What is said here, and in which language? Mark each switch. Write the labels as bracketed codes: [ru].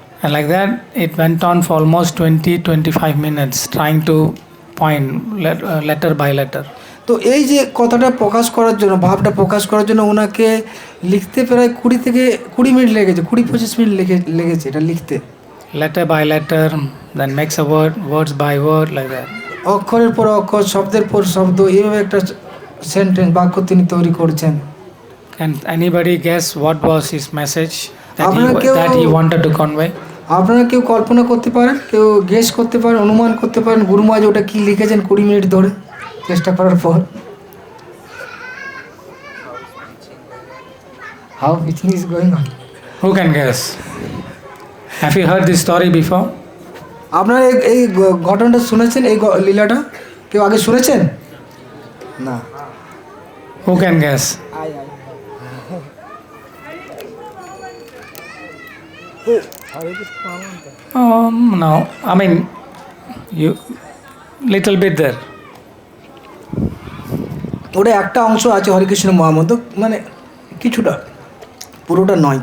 [en] And like that, it went on for almost 20-25 minutes, trying to point letter by letter. [bn] তো এই যে কথাটা প্রকাশ করার জন্য, ভাবটা প্রকাশ করার জন্য ওনাকে লিখতে প্রায় 20 মিনিট লেগেছে, 20-25 মিনিট লেগেছে এটা লিখতে। [en] Letter by letter, then makes a word, words by word, like that. [bn] অক্ষরের পর অক্ষর, শব্দের পর শব্দ, এইভাবে একটা সেন্টেন্স, বাক্য তিনি তৈরি করছেন। [en] Can anybody guess what was his message [bn] আপনারা [en] that he wanted to convey? [bn] আপনারা কেউ কল্পনা করতে পারেন, কেউ গেস করতে পারেন, অনুমান করতে পারেন গুরু মহারাজ ওটা কি লিখেছেন 20 মিনিট ধরে চেষ্টা করার পর? [en] How preaching is going on? Who can guess? Have you heard this story before? [bn] আপনারা এই ঘটনাটা শুনেছেন, এই লীলাটা কেউ আগে শুনেছেন? না। [en] Who can guess? No. I mean, you little bit there. [bn] ওটা একটা অংশ আছে হরে কৃষ্ণ মহামন্ত্র, মানে কিছুটা, পুরোটা নয়।